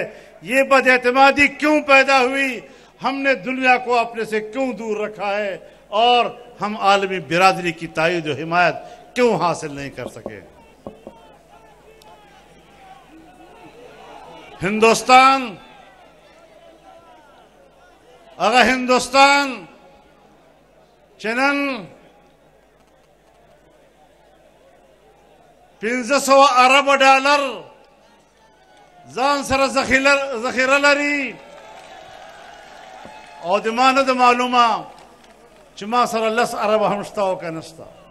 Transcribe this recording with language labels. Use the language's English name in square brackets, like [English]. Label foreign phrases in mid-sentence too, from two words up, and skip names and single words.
[Urdu] یہ بد اعتمادی کیوں پیدا ہوئی؟ ہم نے دنیا کو اپنے سے کیوں دور رکھا ہے؟ اور ہم عالمی برادری کی تائید و حمایت کیوں حاصل نہیں کر سکے؟ [Pashto] ہندوستان، اگر ہندوستان چنن 1500 ارب ډالر ځان سره ذخیره لري او د ما نه د معلومه چې ما سره 10 ارب هم شته او که نشته.